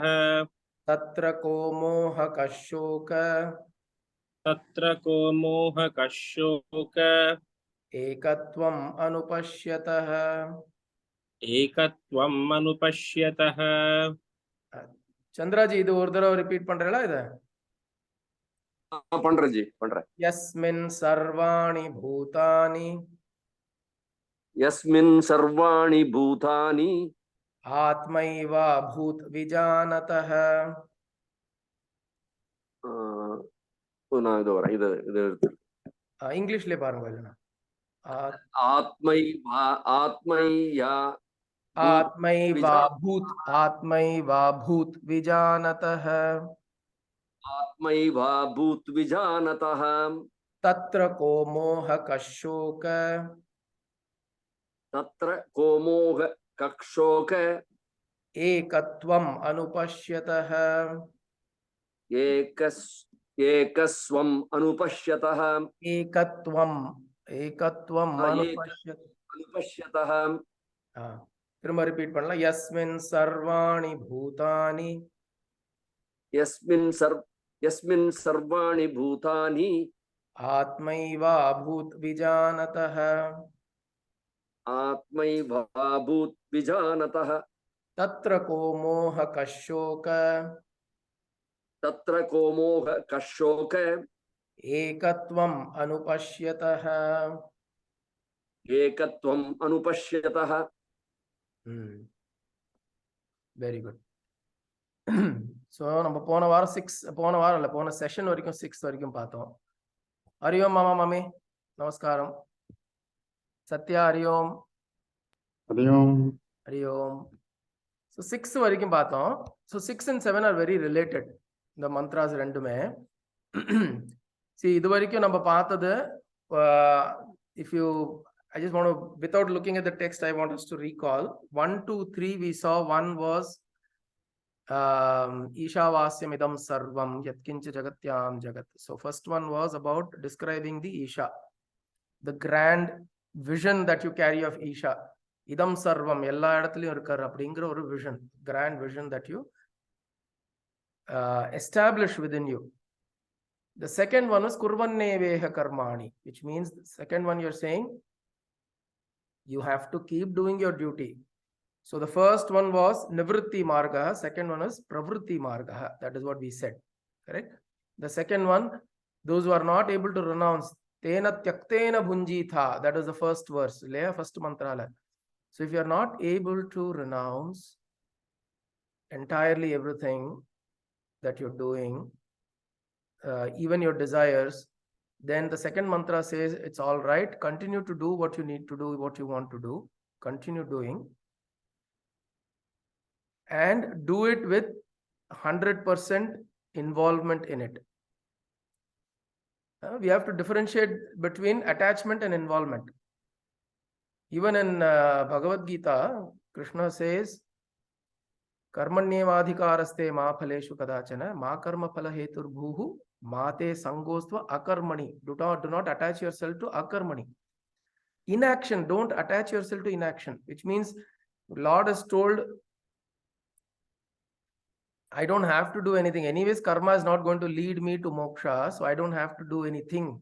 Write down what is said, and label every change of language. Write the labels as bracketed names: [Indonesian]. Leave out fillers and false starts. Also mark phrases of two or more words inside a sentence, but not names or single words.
[Sanskrit] तत्र को मोहकः शोक तत्र को मोहकः शोक एकत्वम् अनुपश्यतः. एकत्वम् अनुपश्यतः. [Tamil] चंद्राजी இது ஒரு தடவை ரிப்பீட் பண்றீங்களா இத? பண்றேன் ஜி, பண்றேன். [Sanskrit] यस्मिन् सर्वाणि भूतानि यस्मिन् सर्वाणि भूतानि आत्मैवाभूत विजानतः. [Tamil] நான் இது வரேன், இது இது எடுத்து இங்கிலீஷ்ல பாருங்க இல்லைன்னா [Sanskrit] आत्मैवाभूत विजानतः आत्मैवाभूत विजानतः तत्र को मोहकः शोक तत्र को मोहकः शोक एकत्वम् अनुपश्यतः. एकस्वम् अनुपश्यतः. एकत्वम् अनुपश्यतः. [Tamil] திரும்ப ரிப்பீட் பண்ணலாம். [Sanskrit] यस्मिन् सर्वाणि भूतानि यस्मिन् सर्वाणि भूतानि आत्मैवाभूत विजानतः आत्मैवाभूत विजानतः तत्र को मोहकः शोक तत्र को मोहकः शोक एकत्वम् अनुपश्यतः. एकत्वम् अनुपश्यतः. [English] very good. [Tamil] ஸோ நம்ம போன வாரம் போன செஷன் வரைக்கும் 6 வரைக்கும் பார்த்தோம். ஹரியோம் மாமா மாமி நமஸ்காரம். சத்யா ஹரியோம். ஹரியோம். ஸோ 6 வரைக்கும் பார்த்தோம். [English] so 6 and 7 are very related. [Tamil] இந்த மந்த்ராஸ் ரெண்டுமே. இது வரைக்கும் நம்ம பார்த்தது, [English] if you I just want to, without looking at the text, I want us to recall 1, 2, 3 we saw. One was [Sanskrit] ईशावास्य इदम् सर्वम् यत्किञ्च जगत्याम् जगत्. [English] So first one was about describing the Isha, the grand vision that you carry of Isha. [Sanskrit] इदम् सर्वम् [Tamil] எல்லா இடத்திலும் இருக்கார் அப்படிங்கற ஒரு [English] vision, grand vision that you establish within you. The second one was [Sanskrit] कुर्वन्नेवेह कर्माणि, [English] which means the second one you're saying you have to keep doing your duty. So the first one was [Sanskrit] निवृत्ति मार्ग, [English] second one was [Sanskrit] प्रवृत्ति मार्ग. [English] That is what we said, correct? The second one, those who are not able to renounce, [Sanskrit] तेन त्यक्तेन भुञ्जीथा, [English] that is the first verse, first mantra. So if you are not able to renounce entirely everything that you're doing, even your desires, then the second mantra says it's all right, continue to do what you need to do, what you want to do, continue doing, and do it with 100% involvement in it. We have to differentiate between attachment and involvement. Even in Bhagavad Gita, Krishna says [Sanskrit] कर्मण्येवाधिकारस्ते मा फलेषु कदाचन मा कर्म फल हेतुर् भूः मा ते सङ्गोऽस्त्व अकर्मणि. [English] Do not attach yourself to akarmani. Inaction, don't attach yourself to inaction, which means Lord has told I don't have to do anything. Anyways, karma is not going to lead me to moksha, so I don't have to do anything.